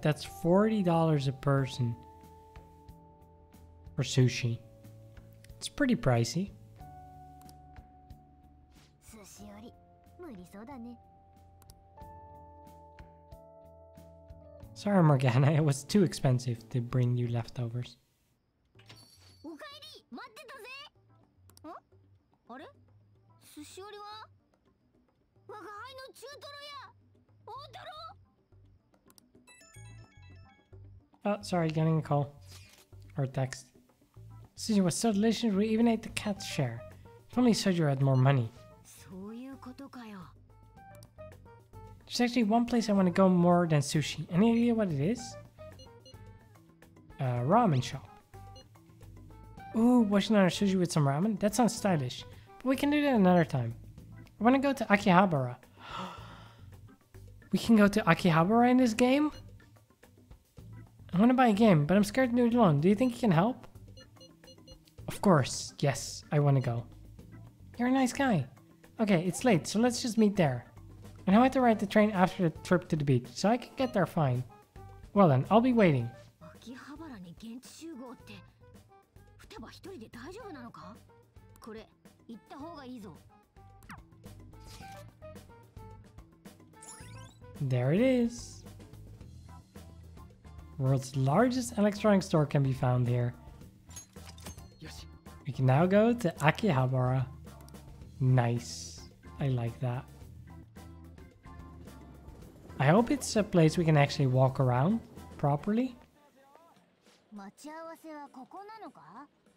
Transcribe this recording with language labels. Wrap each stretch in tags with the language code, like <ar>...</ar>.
<en>That's $40 a person for sushi. It's pretty pricey.</en> <ja>寿司より無理そうだね。</ja> <en>Sorry, Morgana, it was too expensive to bring you leftovers.</en> <ja>おかえり、待ってたぜ。あれ？寿司よりは我が輩の中トロや大トロ。</ja> <en>Oh, sorry, getting a call. Or text. Sushi was so delicious, we even ate the cat's share. If only Soju had more money.</en> <ja>そういうことかよ。</ja> <en>There's actually one place I want to go more than sushi. Any idea what it is? Ramen shop. Ooh, washing on our sushi with some ramen? That sounds stylish. But we can do that another time. I want to go to Akihabara. We can go to Akihabara in this game? I want to buy a game, but I'm scared to do it alone. Do you think you can help? Of course. Yes, I want to go. You're a nice guy. Okay, it's late, so let's just meet there. And I have to ride the train after the trip to the beach, so I can get there fine. Well then, I'll be waiting.</en> <ja>秋葉原に現地集合って双葉一人で大丈夫なのか？これ行った方がいいぞ。</ja> <en>There it is. World's largest electronics store can be found here. We can now go to Akihabara. Nice. I like that. I hope it's a place we can actually walk around properly.</en> <ja>待ち合わせはここなのか？</ja>